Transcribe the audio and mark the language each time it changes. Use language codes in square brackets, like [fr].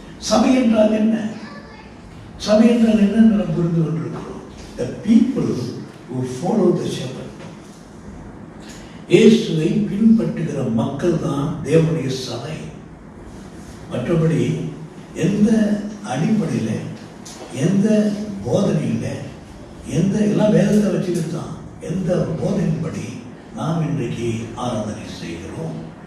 [ta] சபை என்றால் என்ன? சபை என்றால் என்ன நாம் புரிந்து கொண்டிருக்கிறோம். [en] The people who follow the shepherd. [ta] இயேசுவை பின்பற்றுகிற மக்கள் தான் தேவனுடைய சபை. மற்றபடி எந்த அடிப்படையில், எந்த போதனையில், எந்த எல்லாம் வேதத்தை வச்சுக்கிட்டு தான் எந்த போதனையின்படி நாம் இன்றைக்கு ஆராதனை செய்கிறோம்.